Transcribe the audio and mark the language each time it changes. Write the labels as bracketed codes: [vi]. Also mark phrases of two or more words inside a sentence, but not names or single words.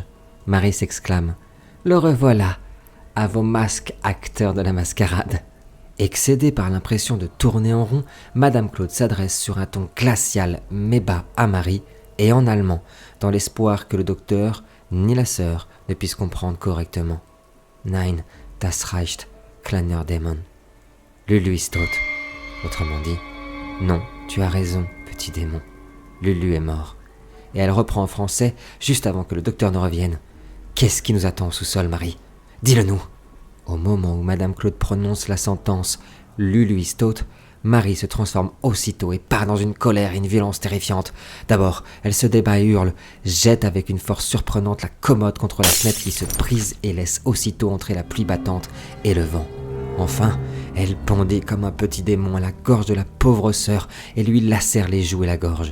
[fr] Marie s'exclame « Le revoilà ! À vos masques, acteurs de la mascarade !» Excédée par l'impression de tourner en rond, Madame Claude s'adresse sur un ton glacial mais bas à Marie et en allemand, dans l'espoir que le docteur ni la sœur ne puissent comprendre correctement. [de] « Nein, das reicht, kleiner Dämon. Lulu ist tot. [fr] » Autrement dit, « Non, tu as raison, petit démon. Lulu est mort. » Et elle reprend en français juste avant que le docteur ne revienne. « Qu'est-ce qui nous attend au sous-sol, Marie ? Dis-le-nous !» Au moment où Madame Claude prononce la sentence « [de] Lulu ist tot », [fr] Marie se transforme aussitôt et part dans une colère et une violence terrifiantes. D'abord, elle se débat et hurle, jette avec une force surprenante la commode contre la fenêtre qui se brise et laisse aussitôt entrer la pluie battante et le vent. Enfin, elle bondit comme un petit démon à la gorge de la pauvre sœur et lui lacère les joues et la gorge.